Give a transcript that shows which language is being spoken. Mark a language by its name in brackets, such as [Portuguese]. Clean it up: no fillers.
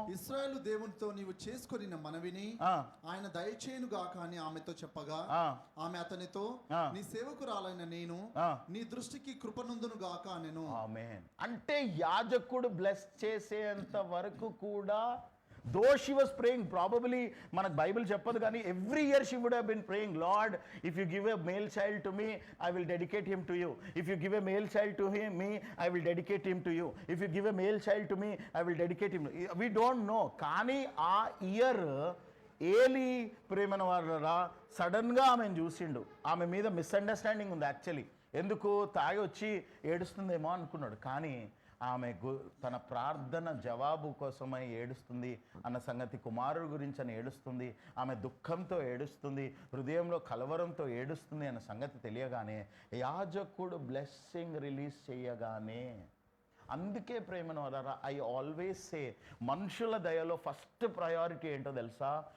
[Telugu] ఇశ్రాయేలు దేవునితో నీవు చేసుకొనిన మనవిని ఆయన దయచేయును గాక అని ఆమెతో చెప్పగా ఆమె అతనితో నీ సేవకురాలైన నేను నీ దృష్టికి కృపనందును గాక అనెను. ఆమేన్. అంటే యాజకుడు బ్లెస్ చేసేంత వరకు కూడా [English] though she was praying, probably [Telugu] మనకు బైబిల్ చెప్పదు కానీ [English] every year she would have been praying, Lord, if you give a male child to me, I will dedicate him to you. If you give a male child to me, I will dedicate him to you. If you give a male child to me, I will dedicate him. We don't know. [Telugu] కానీ ఆ year ఏలి ప్రేమన వారా సడన్గా ఆమెను చూసిండు. ఆమె మీద misunderstanding ఉంది యాక్చువల్లీ. ఎందుకు? తాగి వచ్చి ఏడుస్తుందేమో అనుకున్నాడు. కానీ ఆమె తన ప్రార్థన జవాబు కోసమై ఏడుస్తుంది అన్న సంగతి, కుమారుడు గురించి అని ఏడుస్తుంది, ఆమె దుఃఖంతో ఏడుస్తుంది, హృదయంలో కలవరంతో ఏడుస్తుంది అన్న సంగతి తెలియగానే యాజకుడు బ్లెస్సింగ్ రిలీజ్ చేయగానే, అందుకే ప్రేమను వలరా [English] I always say [Telugu] మనుషుల దయలో ఫస్ట్ ప్రయారిటీ ఏంటో తెలుసా?